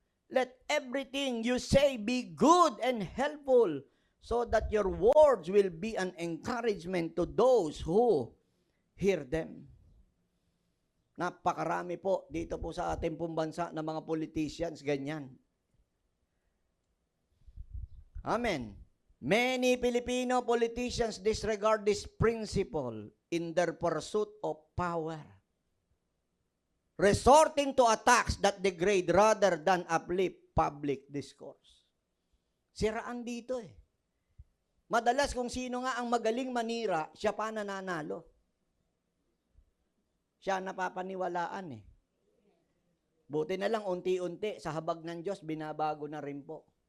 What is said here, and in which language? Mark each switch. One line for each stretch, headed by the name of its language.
English: Let everything you say be good and helpful so that your words will be an encouragement to those who hear them.
Filipino: Napakarami po dito po sa ating pong bansa ng mga politicians, ganyan. Amen.
English: Many Filipino politicians disregard this principle in their pursuit of power, resorting to attacks that degrade rather than uplift public discourse.
Filipino: Siraan dito Madalas kung sino nga ang magaling manira, siya pa nananalo. Siya napapaniwalaan Buti na lang unti-unti sa habag ng Diyos, binabago na rin po.